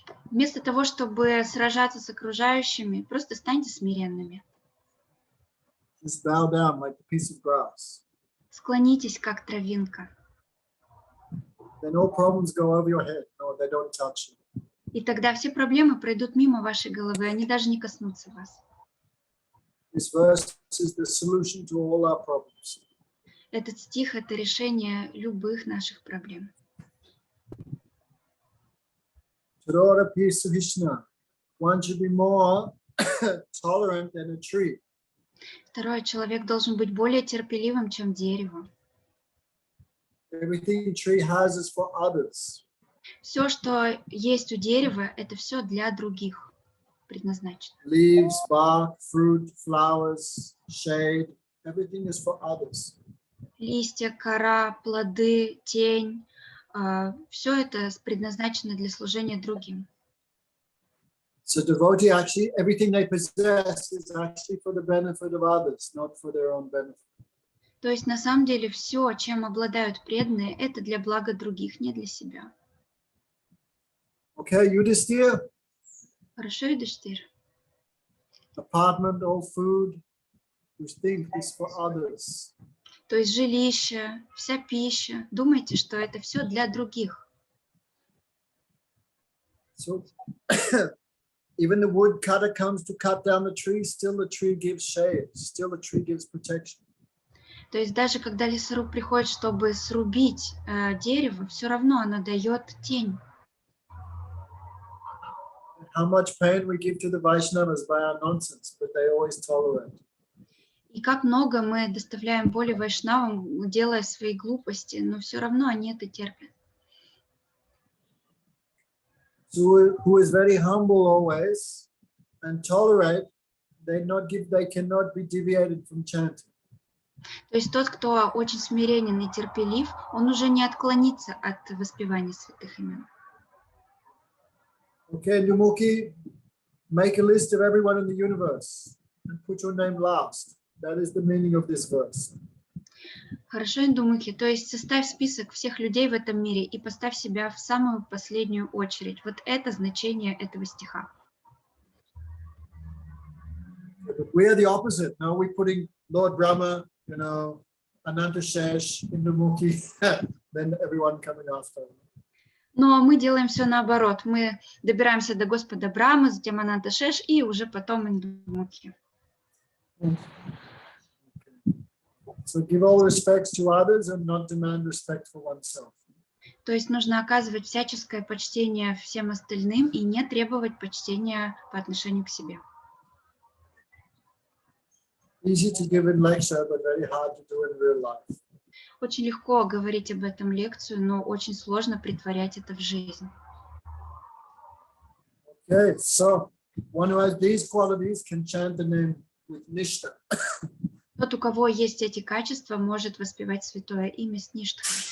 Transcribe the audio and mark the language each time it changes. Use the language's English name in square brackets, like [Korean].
[Russian] Вместо того, чтобы сражаться с окружающими, просто станьте смиренными. [English] Just bow down like a piece of grass. [Russian] Склонитесь, как травинка. [English] Then all problems go over your head. No, they don't touch you. [Russian] И тогда все проблемы пройдут мимо вашей головы, они даже не коснутся вас. [English] This verse is the solution to all our problems. [Russian] Этот стих — это решение любых наших проблем. [Sanskrit] Tadora Pisa Vishna. [English] One should be more tolerant than a tree. [Russian] Второе, человек должен быть более терпеливым, чем дерево. [English] Everything tree has is for others. [Russian] Все, что есть у дерева, это все для других предназначено. [English] Leaves, bark, fruit, flowers, shade, everything is for others. [Russian] Листья, кора, плоды, тень, все это предназначено для служения другим. [English] So devotee actually, everything they possess is actually for the benefit of others, not for their own benefit. [Russian] То есть на самом деле все, чем обладают преданные, это для блага других, не для себя. [English] Okay, Yudhisthira, [Russian] Хорошо, Юдхиштир? [English] apartment, all food, you think is for others. [Russian] То есть жилище, вся пища, думайте, что это все для других. [English] So even the woodcutter comes to cut down the tree, still the tree gives shade, still the tree gives protection. [Russian] То есть даже когда лесоруб приходит, чтобы срубить дерево, все равно оно дает тень. [English] How much pain we give to the Vaishnavas by our nonsense, but they always tolerate. [Russian] И как много мы доставляем боли вайшнавам, делая свои глупости, но все равно они это терпят. [English] So who is very humble always and tolerate, they cannot be deviated from chanting. [Russian] То есть тот, кто очень смиренен и терпелив, он уже не отклонится от воспевания святых имен. [English] Okay, Numuki, make a list of everyone in the universe and put your name last. That is the meaning of this verse. [Russian] Хорошо, индумухи, то есть составь список всех людей в этом мире и поставь себя в самую последнюю очередь. Вот это значение этого стиха. [English] But we are the opposite. Now we're putting Lord Brahma, Ananta Shesh in Numuki, then everyone coming after. [Russian] Но мы делаем все наоборот. Мы добираемся до Господа Брамы, затем Ананта Шеш и уже потом индумухи. [English] So give all respects to others and not demand respect for oneself. [Russian] То есть нужно оказывать всяческое почтение всем остальным и не требовать почтения по отношению к себе. [English] Easy to give in lecture, but very hard to do in real life. [Russian] Очень легко говорить об этом лекцию, но очень сложно претворять это в жизнь. [English] Okay, so one who has these qualities can chant the name with nishta. [Russian] Тот, у кого есть эти качества, может воспевать святое имя с ништхой.